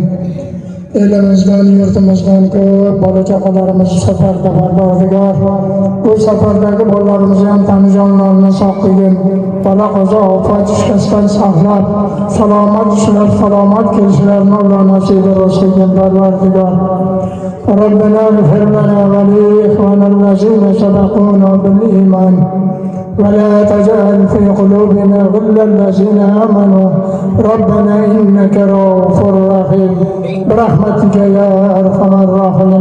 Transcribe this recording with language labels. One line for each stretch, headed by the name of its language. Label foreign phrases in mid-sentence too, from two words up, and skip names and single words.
Uzbek: Elimizdan, yurtimizdan ko'p bola-chaqalarimizni safarda Parvardigor. Bu safardagi bolalarimizni ham tanijonlarini sog' qilgin. Balo qazo ofat shikastdan saqlab, salomat ishlab, salomat kelishlarini Alloh nasib qilsin Parvardigor.
Arabic: ربنا اغفر لنا ولإخواننا الذين سبقونا بالإيمان ولا تجعل في قلوبنا غلا الذين آمنوا ربنا إنك رؤوف رحيم برحمتك يا أرحم الراحمين.